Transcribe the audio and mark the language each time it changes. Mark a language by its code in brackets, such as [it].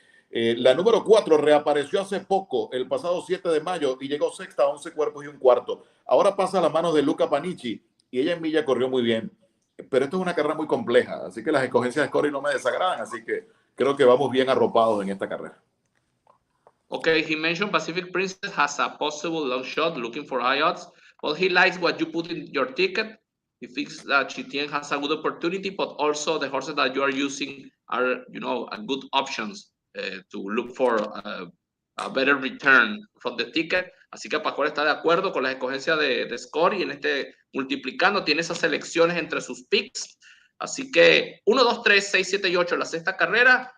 [es] La número 4 reapareció hace poco, el pasado 7 de mayo, y llegó sexta a 11 cuerpos y un cuarto. Ahora pasa a las manos de Luca Panici, y ella en milla corrió muy bien. Pero esto es una carrera muy compleja, así que las escogencias de Scotty no me desagradan, así que creo que vamos bien arropados en esta carrera. [en] Okay, he mentioned Pacific Princess has a possible long shot looking for high odds, but he likes what you put in your ticket. He thinks that Chitien has a good opportunity, but also the horses that you are using are, good options to look for a better return from the ticket. [es] Así que Pascual está de acuerdo con la escogencia de Scotty en este multiplicando. Tiene esas selecciones entre sus picks. Así que 1, 2, 3, 6, 7 y 8 la sexta carrera.